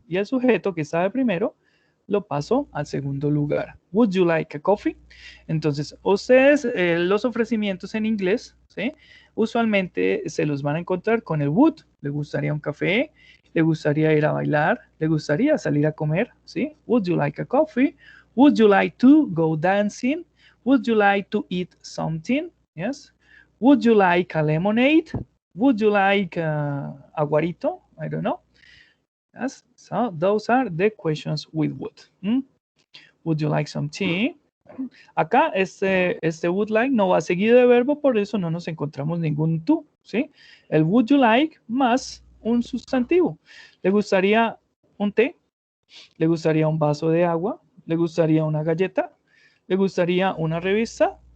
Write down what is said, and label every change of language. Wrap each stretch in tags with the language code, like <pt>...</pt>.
<es>Y el sujeto que está de primero lo paso al segundo lugar.</es> <en>Would you like a coffee?</en> <es>Entonces, ustedes, los ofrecimientos en inglés, ¿sí? Usualmente se los van a encontrar con el would. ¿Le gustaría un café? ¿Le gustaría ir a bailar? ¿Le gustaría salir a comer? ¿Sí?</es> <en>Would you like a coffee? Would you like to go dancing? Would you like to eat something? Yes. Would you like a lemonade? Would you like aguarito? I don't know. Yes. So those are the questions with would. Would you like some tea?</en> <es>Acá este would like no va seguido de verbo, por eso no nos encontramos ningún to, ¿sí? El</es> <en>would you like</en> <es>más un sustantivo. ¿Le gustaría un té? ¿Le gustaría un vaso de agua? ¿Le gustaría una galleta? ¿Le gustaría una revista?</es>